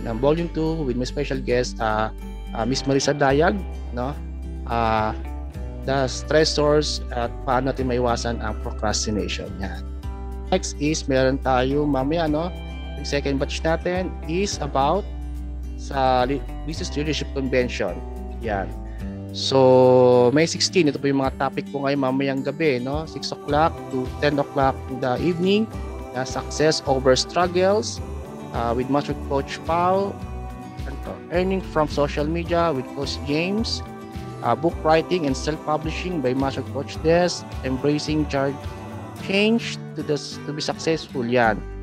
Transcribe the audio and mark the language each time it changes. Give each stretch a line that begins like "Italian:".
Filipino: Ng
English: Volume 2 with my special guest,
Filipino: Miss Marisa Dayag, no?
English: The stressors
Filipino: at paano natin maiwasan ang procrastination. Yan. Next is, meron tayo mamaya, no? Yung second batch natin is about sa Business Leadership Convention. Yan. So, May 16, ito po yung mga topic po ngayon mamayang gabi, no?
English: 6 o'clock to 10 o'clock in the evening. Success over struggles with Master Coach Pao. Earning from social media with Coach James. Book writing and self-publishing by Master Coach Des. Embracing change to be successful. Yan.